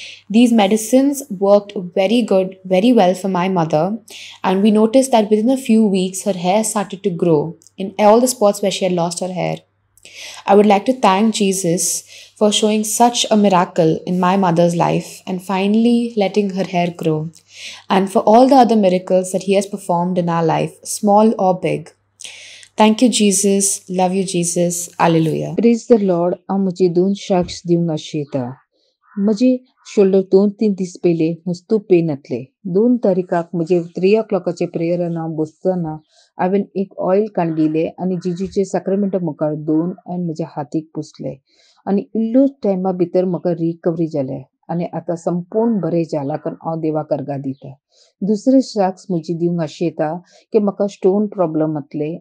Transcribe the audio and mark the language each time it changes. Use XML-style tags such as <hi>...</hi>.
<en>These medicines worked very well for my mother, and we noticed that within a few weeks, her hair started to grow in all the spots where she had lost her hair. I would like to thank Jesus for showing such a miracle in my mother's life and finally letting her hair grow, and for all the other miracles that He has performed in our life, small or big. Thank you, Jesus. Love you, Jesus. Hallelujah. Praise the Lord.</en> <gom>हांव म्हजी 2 साक्ष दिवंक आशेता. म्हजी shoulder 2-3 दीस पयलीं मस्तू pen जातले. 2 तारीखाक म्हजे 3 o'clockचे प्रेयरान हांव बसतना हांवें एक ऑयल काडलेले आनी जिजूचे साक्रामेंट मुखार 2 आनी म्हज्या हातीक पुसले आनी इल्लो टायमा भितर म्हाका रिकवरी जालें आनी आतां संपूर्ण बरें जाला कारण हांव देवाक अर्गा दिता. दुसरे साक्ष म्हजी दिवंक आशेता की म्हाका स्टोन प्रॉब्लम जातले.</gom>